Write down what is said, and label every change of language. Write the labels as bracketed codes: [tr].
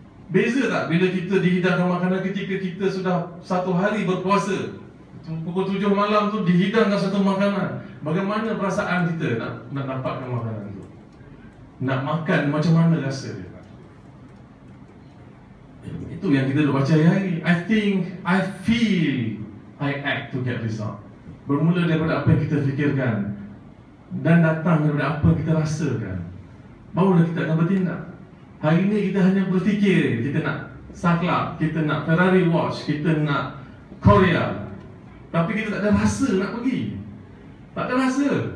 [ms] Beza tak bila kita dihidangkan makanan ketika kita sudah satu hari berpuasa, pukul 7 malam tu dihidangkan satu makanan. Bagaimana perasaan kita nak dapatkan makanan tu? Nak makan macam mana rasa dia? Itu yang kita dah baca hari. [en] I think, I feel, I act to get result. [ms] Bermula daripada apa yang kita fikirkan dan datang daripada apa yang kita rasakan, barulah kita akan bertindak. Hari ini kita hanya berfikir, kita nak saklap, kita nak Ferrari watch, kita nak Korea, tapi kita tak ada rasa nak pergi. Tak ada rasa.